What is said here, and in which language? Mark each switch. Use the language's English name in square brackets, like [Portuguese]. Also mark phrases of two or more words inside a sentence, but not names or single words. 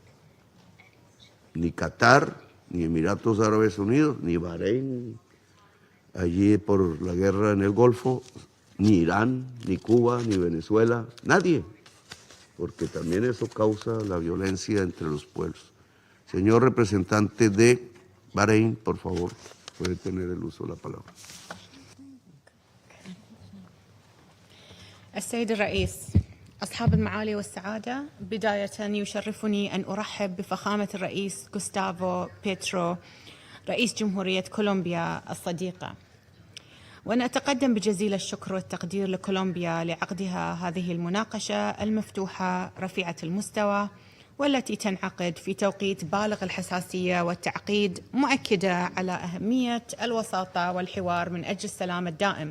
[Spanish] Ni Qatar, ni Emiratos Árabes Unidos, ni Bahrein, allí por la guerra en el Golfo, ni Irán, ni Cuba, ni Venezuela, nadie, porque también eso causa la violencia entre los pueblos. Señor representante de Bahrein, por favor, puede tener el uso de la palabra. [Arabic] السيد الرئيس، أصحاب المعالي والسعادة، بداية يشرفني أن أرحب بفخامة الرئيس غوستافو بيترو رئيس جمهورية كولومبيا الصديقة، وأن أتقدم بجزيل الشكر والتقدير لكولومبيا لعقدها هذه المناقشة المفتوحة رفيعة المستوى والتي تنعقد في توقيت بالغ الحساسية والتعقيد، مؤكدة على أهمية الوساطة والحوار من أجل السلام الدائم.